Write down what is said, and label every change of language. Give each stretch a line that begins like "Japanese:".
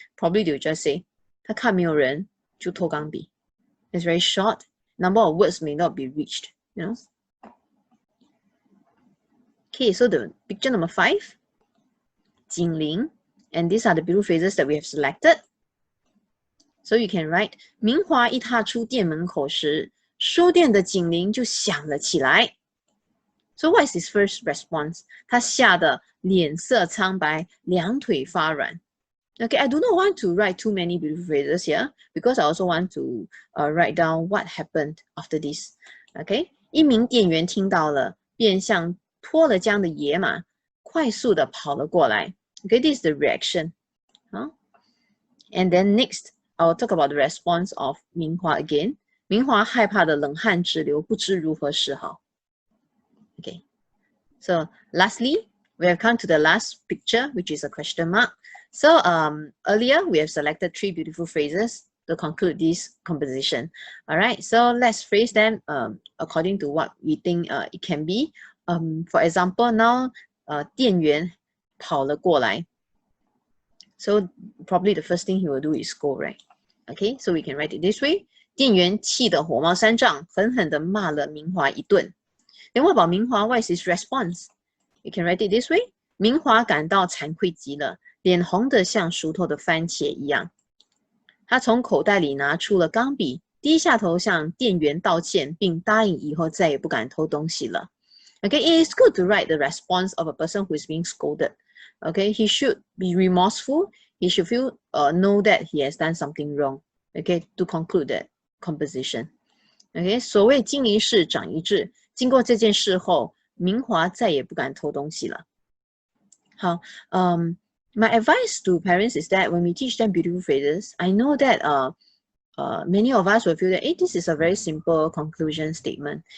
English: Probably they'll just say,
Chinese: 他看没有人就偷钢笔.
English: It's very short. Number of words may not be reached, you know. Okay, so the picture number 5, 精灵, and these are the beautiful phrases that we have selected. So you can write,
Chinese: 明华一踏出店门口时，书店的警铃就响了起来。
English: So what is his first response?
Chinese: 他吓得脸色苍白，两腿发软。
English: Okay, I do not want to write too many beautiful phrases here because I also want to write down what happened after this.
Chinese: Okay, 一名店员听到了，便像脱了缰的野马，快速的跑了过来。
English: Okay, this is the reaction. And then next, I'll talk about the response of 明华 again.
Chinese: 明华害怕的冷汗直流，不知如何是好。
English: Okay, so lastly, we have come to the last picture, which is a question mark. So earlier, we have selected 3 beautiful phrases to conclude this composition. All right, so let's phrase them according to what we think it can be. For example, now
Chinese: 店员跑了过来.
English: So probably the first thing he will do is go, right? Okay, so we can write it this way.
Chinese: 店员气得火冒三丈，狠狠地骂了明华一顿。
English: Then what about 明华? What is his response? You can write it this way.
Chinese: 明华感到惭愧极了，脸红得像熟透的番茄一样。他从口袋里拿出了钢笔，低下头向店员道歉，并答应以后再也不敢偷东西了。
English: Okay, it is good to write the response of a person who is being scolded. Okay, he should be remorseful. He should feel know that he has done something wrong. Okay, to conclude that composition.
Chinese: Okay, 所谓经一事长一智，经过这件事后，明华再也不敢偷东西了。
English: 好，my advice to parents is that when we teach them beautiful phrases, I know that many of us will feel that, hey, this is a very simple conclusion statement.